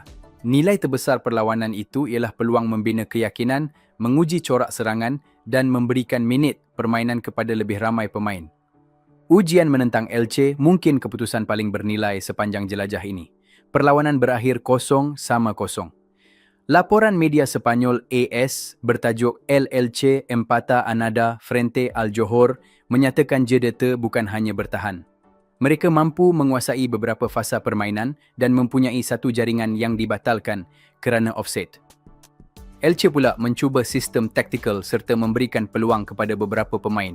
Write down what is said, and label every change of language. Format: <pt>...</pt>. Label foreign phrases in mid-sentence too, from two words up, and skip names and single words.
<ms>Nilai terbesar perlawanan itu ialah peluang membina keyakinan, menguji corak serangan dan memberikan minit permainan kepada lebih ramai pemain. Ujian menentang Elche mungkin keputusan paling bernilai sepanjang jelajah ini. Perlawanan berakhir 0-0. Laporan media Sepanyol AS bertajuk El Elche empata a nada frente al Johor menyatakan JDT bukan hanya bertahan. Mereka mampu menguasai beberapa fasa permainan dan mempunyai satu jaringan yang dibatalkan kerana offside. Elche pula mencuba sistem taktikal serta memberikan peluang kepada beberapa pemain.</ms>